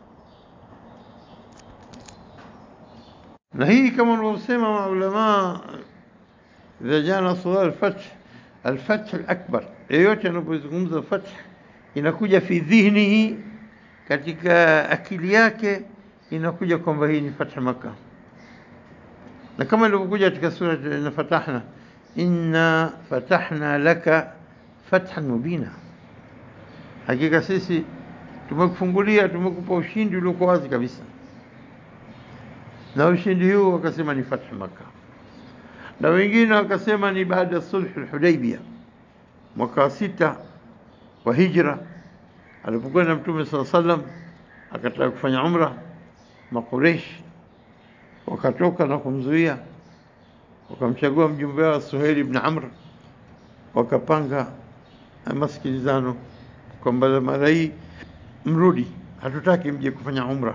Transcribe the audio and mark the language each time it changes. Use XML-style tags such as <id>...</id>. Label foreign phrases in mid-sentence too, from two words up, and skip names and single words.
<sw>Na hii kama wanavyosema maulama,</sw> <ar>إذا جاء سؤال الفتح الأكبر,</ar> <sw>yeyote anapozungumza fath inakuja</sw> <ar>في ذهنه,</ar> <sw>katika akili yake inakuja kwamba hii ni</sw> <ar>فتح مكة.</ar> <sw>Na kama ilivyokuja katika sura</sw> <ar>إنا فتحنا إنا فتحنا لك فتحا مبينا,</ar> <sw>hakika sisi tumekufungulia, tumekupa ushindi uliokuwa wazi kabisa. Na ushindi huu wakasema ni</sw> <ar>فتح مكة,</ar> <sw>na wengine wakasema ni baada ya</sw> <ar>صلح الحديبية</ar> <sw>mwaka 6 wa hijra, alipokuwa na Mtume</sw> <ar>صلى الله عليه وسلم</ar> <sw>akataka kufanya umra, Makureish wakatoka na kumzuia, wakamchagua mjumbe wao Suhail ibn Amr, wakapanga masikilizano kwamba mara hii mrudi, hatutaki mje kufanya umra.</sw>